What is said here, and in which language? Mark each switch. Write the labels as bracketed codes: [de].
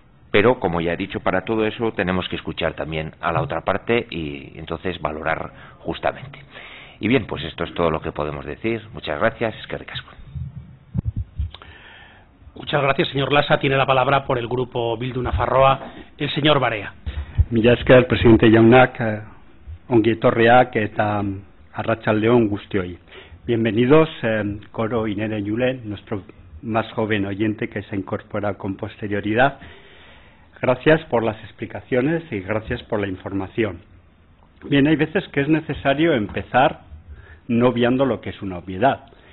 [es] Pero, como ya he dicho, para todo eso tenemos que escuchar también a la otra parte y entonces valorar justamente. Y bien, pues esto es todo lo que podemos decir. Muchas gracias. [eu] Eskerrik asko. [es] Muchas gracias, señor Lasa. Tiene la palabra por el grupo Bildu Nafarroa el señor Barea. [eu] Mila esker, presidente jaunak, ongi etorriak eta arratsaldeon guztioi. [es] Bienvenidos, Coro Inere Yulen, nuestro más joven oyente que se incorpora con posterioridad. Gracias por las explicaciones y gracias por la información. Bien, hay veces que es necesario empezar no obviando lo que es una obviedad.